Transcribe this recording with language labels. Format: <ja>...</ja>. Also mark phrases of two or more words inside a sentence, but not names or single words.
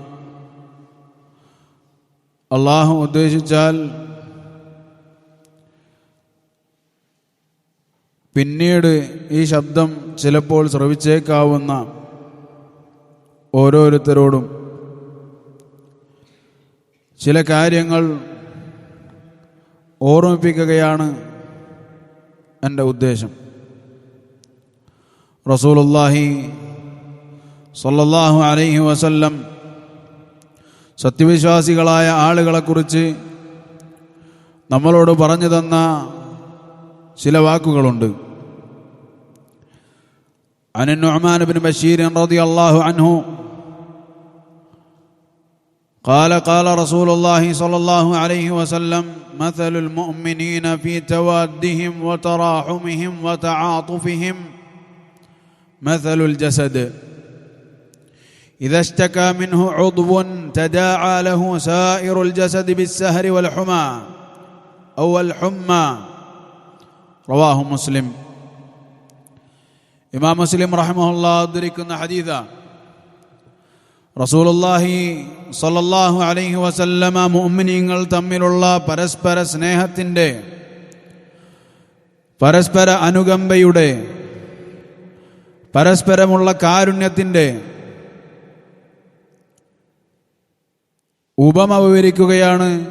<ml>അള്ളാഹു ഉദ്ദേശിച്ചാൽ പിന്നീട് ഈ ശബ്ദം ചിലപ്പോൾ ശ്രവിച്ചേക്കാവുന്ന ഓരോരുത്തരോടും ചില കാര്യങ്ങൾ ഓർമ്മിപ്പിക്കുകയാണ് എൻ്റെ ഉദ്ദേശം. റസൂലുള്ളാഹി സ്വല്ലല്ലാഹു അലൈഹി വസല്ലം സത്യവിശ്വാസികളായ ആളുകളെക്കുറിച്ച് നമ്മളോട് പറഞ്ഞു തന്ന ചില വാക്കുകളുണ്ട്.</ml> <ar>عن النعمان بن بشير رضي الله عنه قال قال رسول الله صلى الله عليه وسلم مثل المؤمنين في توادهم وتراحمهم وتعاطفهم مثل الجسد إذا اشتكى منه عضو تداعى له سائر الجسد بالسهر والحمى أو الحمى. رواه مسلم.</ar> <ml>ഇമാം മുസ്ലിം റഹിമഹുല്ലാഹ് ഉദ്ധരിക്കുന്ന ഹദീസാ. റസൂലുള്ളാഹി സ്വല്ലല്ലാഹു അലൈഹി വസല്ലമ മുഅ്മിനീങ്ങൾ തമ്മിലുള്ള പരസ്പര സ്നേഹത്തിൻ്റെ, പരസ്പര അനുകമ്പയുടെ, പരസ്പരമുള്ള കാരുണ്യത്തിൻ്റെ ഉപമ വിവരിക്കുകയാണ്.</ml>